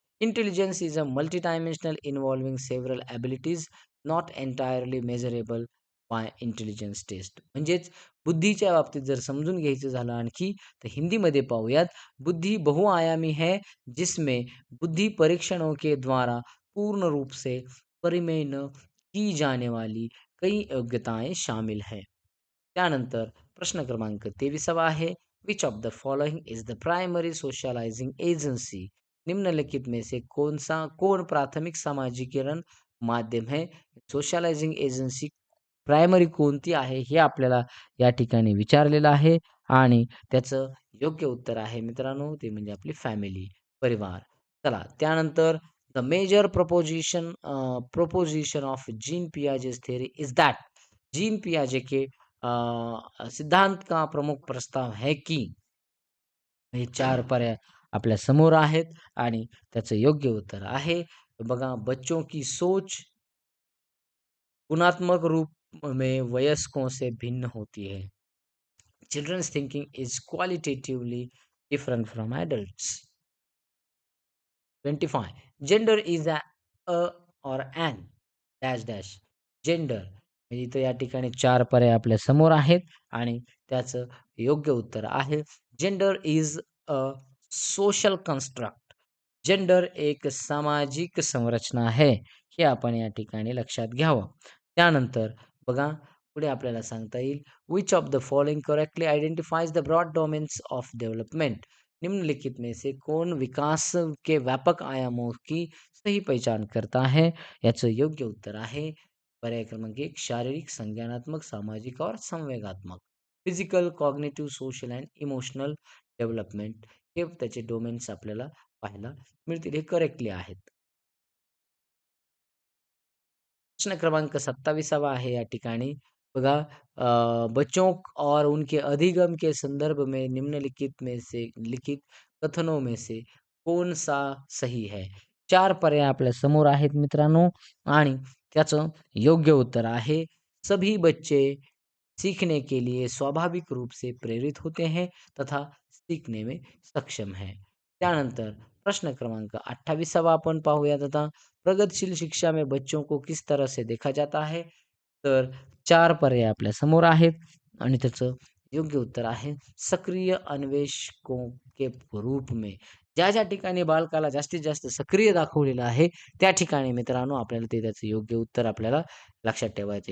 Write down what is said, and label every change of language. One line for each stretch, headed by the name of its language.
English: Intelligence is a multidimensional involving several abilities not entirely measurable by intelligence test.
Marathi: म्हणजेच बुद्धीच्या बाबतीत जर समजून घ्यायचं झालं आणखी तर हिंदीमध्ये पाहूयात.
Hindi: बुद्धि बहुआयामी है जिसमें बुद्धि परीक्षणों के द्वारा पूर्ण रूप से परिमेय न की जाने वाली कई योग्यताएं शामिल है.
Marathi: त्यानंतर प्रश्न क्रमांक 23वा आहे
English: Which of the following is the primary socialising agency.
Hindi: निम्नलिखित में से कौन प्राथमिक सामाजिकीकरण माध्यम है.
Marathi: सोशलायझिंग एजन्सी प्रायमरी कोणती आहे हे आपल्याला या ठिकाणी विचारलेलं आहे आणि त्याचं योग्य उत्तर आहे मित्रांनो, ते म्हणजे आपली फॅमिली, परिवार. चला त्यानंतर
English: the major proposition of gene Piaget's theory is that
Hindi: gene पियाजे के सिद्धांत का प्रमुख प्रस्ताव है की
Marathi: हे 4 पर्याय आपल्या समोर आहेत आणि त्याचं योग्य उत्तर आहे बघा
Hindi: बच्चों की सोच गुणात्मक रूप में वयस्कों से भिन्न होती है.
English: Children's thinking is qualitatively different from adults. 25. Gender is a or an dash dash.
Marathi: Gender म्हणजे इथं या ठिकाणी 4 पर्याय आपल्या समोर आहेत आणि त्याचं योग्य उत्तर आहे
English: Gender is a social construct.
Hindi: Gender एक सामाजिक संरचना
Marathi: आहे. हे आपण या ठिकाणी लक्षात घ्यावं. त्यानंतर बघा पुढे आपल्याला सांगता येईल
English: Which of the following correctly identifies the broad domains of development.
Hindi: निम्नलिखित में से कौन विकास के व्यापक आयामों की सही पहचान करता है?
Marathi: याचं योग्य उत्तर आहे पर्याय क्रमांक 1
Hindi: शारीरिक, संज्ञानात्मक, सामाजिक और संवेगात्मक.
English: physical, cognitive, social and emotional development
Marathi: हे त्याचे डोमेन्स आपल्याला पाहायला मिळतील. हे करेक्टली आहेत. प्रश्न क्रमांक 27वां आहे या ठिकाणी.
Hindi: बघा बच्चों और उनके अधिगम के संदर्भ में निम्नलिखित में से लिखित कथनों में से कौन-सा सही है?
Marathi: 4 पर्याय आपल्या समोर आहेत मित्रांनो आणि त्याचं योग्य उत्तर आहे,
Hindi: सभी बच्चे सीखने के लिए स्वाभाविक रूप से प्रेरित होते हैं तथा सीखने में सक्षम हैं.
Marathi: त्यानंतर प्रश्न क्रमांक 28वां आपण पाहूयात आता.
Hindi: प्रगतिशील शिक्षा में बच्चों को किस तरह से देखा जाता है?
Marathi: तर 4 पर्याय आपल्या समोर आहेत आणि त्याचं योग्य उत्तर आहे
Hindi: सक्रिय अन्वेषकों के रूप में.
Marathi: ज्या ठिकाणी बालकाला जास्तीत जास्त सक्रिय दाखवलेलं आहे, त्या ठिकाणी मित्रांनो आपल्याला ते त्याचं योग्य उत्तर आपल्याला लक्षात ठेवायचं.